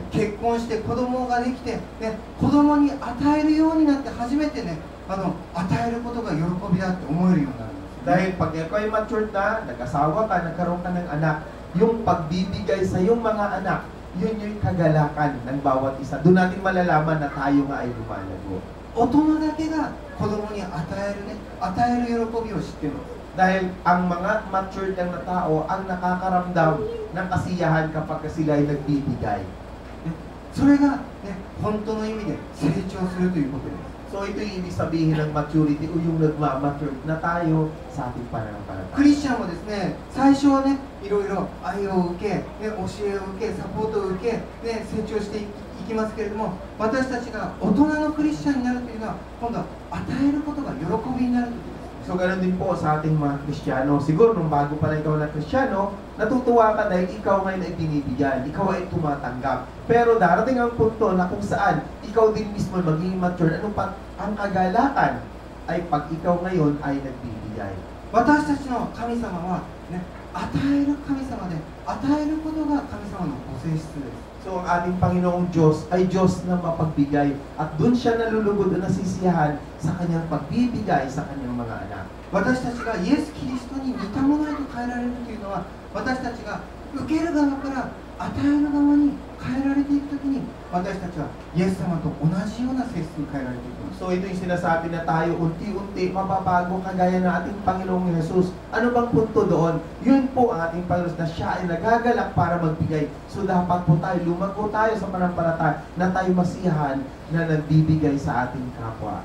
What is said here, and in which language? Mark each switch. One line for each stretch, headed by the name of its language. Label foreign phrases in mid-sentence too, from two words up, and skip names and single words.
Japanese: 結婚して子供ができて、ね、子供に与えるようになって初めてね、与えることが喜びだって思えるようになるんです。
Filipino: Dahil pag ikaw ay matured na, nag-asawa ka, nagkaroon ka ng anak, yung pagbibigay sa iyong mga anak, yun yung kagalakan ng bawat isa. Doon natin malalaman na tayo nga ay lumalago.
Japanese: 大人だけが子供に与える喜びを知っています。
Filipino: Dahil ang mga matured lang na tao ang nakakaramdam ng kasiyahan kapag sila ay nagbibigay.
Japanese: それが、ね、本当の意味で成長するということです。
Filipino: So ito yung ibig sabihin ng maturity o yung nagmamature na tayo sa ating
Japanese: ク
Filipino: pananampalataya.
Japanese: リスチャンもですね、最初はね、いろいろ愛を受け、ね、教えを受け、サポートを受け、ね、成長していきますけれども、私たちが大人のクリスチャンになるというのは、今度は与えることが喜びになるということです。
Filipino: So ganoon din po sa ating mga Kristiyano. Siguro nung bago pa lang ikaw na Kristiyano, natutuwa ka dahil ikaw ngayon ay binibigyan, ikaw ay tumatanggap. Pero darating ang punto na kung saan ikaw din mismo magiging mature, ano pa ang kagalakan ay pag ikaw ngayon ay nagbibigay.
Japanese: 私たちの神様は、ね、与える神様で、与えることが神様のご性質です。
Filipino: So ang ating Panginoong Diyos ay Diyos na mapagbigay at doon siya nalulugod o nasisiyahan sa kanyang pagbibigay sa kanyang mga anak.
Japanese: 私たちがイエス・キリストに似たものへと変えられるというのは、私たちが受ける側から与える側に変えられていくときに、私たちはイエス様と同じような性質に変えられていきます。
Filipino: So ito yung sinasabi na tayo unti-unti mababago kagaya ng ating Panginoong Jesus. Ano bang punto doon? Yun po ang ating Panginoon na siya ay nagagalak para magbigay. So dapat po tayo, lumago tayo sa pananampalataya na tayo masiyahan na nagbibigay sa ating kapwa.